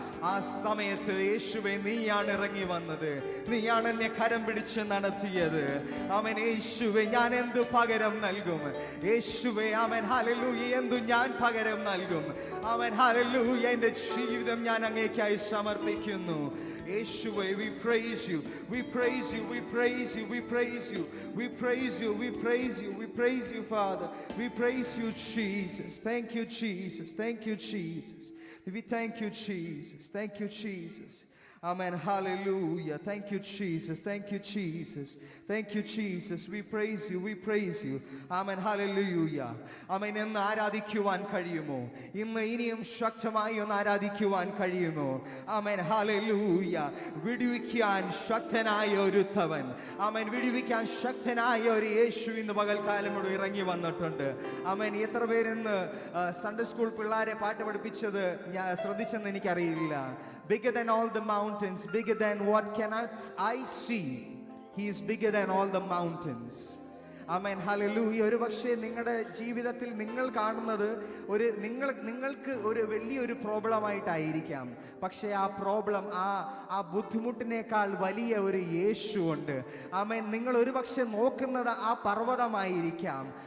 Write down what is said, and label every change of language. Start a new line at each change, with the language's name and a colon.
Malayalam: ആ സമയത്ത് യേശുവേ നീയാണ് ഇറങ്ങി വന്നത്, നീയാണ് എന്നെ കരം പിടിച്ച് നടത്തിയത്. ആമേൻ, യേശുവേ ഞാൻ എന്തു പകരം നൽകും? യേശുവേ ആമേൻ, ഹല്ലേലൂയ, എന്തു ഞാൻ പകരം നൽകും? ആമേൻ, ഹല്ലേലൂയ. എൻ്റെ ജീവിതം ഞാൻ അങ്ങേക്കായി സമർപ്പിക്കുന്നു.
English: യേശുവേ, we praise you, we praise you, we praise you, we praise you, we praise you, we praise you, we praise you, Father. We praise you, Jesus. Thank you, Jesus. Thank you, Jesus. We thank you, Jesus. Thank you, Jesus. Amen. Hallelujah. Thank you, Jesus. Thank you, Jesus. Thank you, Jesus. We praise you. We praise you. Amen. Hallelujah. Amen.
Malayalam: ഇന്ന് ആരാധിക്കുവാൻ കഴിയുമോ? ഇന്ന് ഇനിയും ശക്തമായി ഒന്ന് ആരാധിക്കുവാൻ കഴിയുമോ? Amen. Hallelujah. വിടുവിക്കാൻ ശക്തനായ ഒരുത്തവൻ, ആമേൻ, വിടുവിക്കാൻ ശക്തനായ ഒരു യേശു ഇന്ന് പകൽക്കാലം ഇവിടെ ഇറങ്ങി വന്നിട്ടുണ്ട്. ആമേൻ. എത്ര പേരിന്ന് സൺഡേ സ്കൂൾ പിള്ളേരെ പാട്ട് പഠിപ്പിച്ചത് ഞാൻ ശ്രദ്ധിച്ചെന്ന് എനിക്കറിയില്ല.
English: Bigger than all the mountains, bigger than what cannot I see, he is bigger than all the mountains.
Malayalam: Amen, hallelujah. ഒരു പക്ഷേ നിങ്ങളുടെ ജീവിതത്തിൽ നിങ്ങൾ കാണുന്നത് നിങ്ങൾക്ക് ഒരു വലിയൊരു പ്രോബ്ലമായിട്ടായിരിക്കാം. പക്ഷേ ആ പ്രോബ്ലം, ആ ബുദ്ധിമുട്ടിനേക്കാൾ വലിയ ഒരു യേശു ഉണ്ട്. ആമേൻ. നിങ്ങൾ ഒരു പക്ഷേ നോക്കുന്നത് ആ പർവ്വതമായിരിക്കാം.